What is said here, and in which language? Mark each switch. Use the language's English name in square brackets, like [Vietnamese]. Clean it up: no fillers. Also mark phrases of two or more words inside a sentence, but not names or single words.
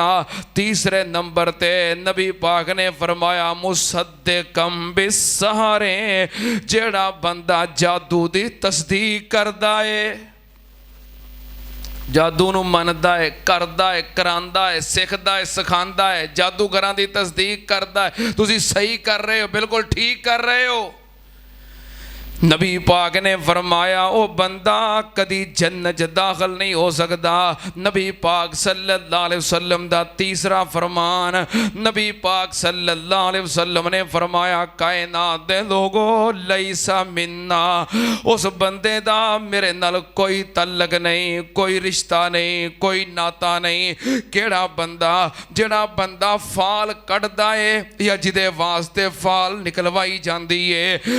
[Punjabi] تیسرے نمبر تے نبی پاک نے فرمایا [Arabic] مصدقا بالسحر, [Punjabi] جیہڑا بندہ جادو دی تصدیق کردا ہے، جادو نوں مندا ہے، کردا ہے، کراندا ہے، سکھدا ہے، سکھاندا ہے، جادوگراں دی تصدیق کردا ہے. تسیں صحیح کر رہے ہو، بالکل ٹھیک کر رہے ہو۔ نبی پاک نے فرمایا وہ بندہ کدی جنت چ داخل نہیں ہو سکتا. نبی پاک صلی اللہ علیہ وسلم دا تیسرا فرمان، نبی پاک صلی اللہ علیہ وسلم نے فرمایا کائنات دے لوگو [Arabic] ليس منا, [Punjabi] اس بندے دا میرے نال کوئی تعلق نہیں، کوئی رشتہ نہیں، کوئی ناتا نہیں. کیہڑا بندہ? جیہڑا بندہ فال کٹدا ہے یا جدے واسطے فال نکلوائی جاتی ہے.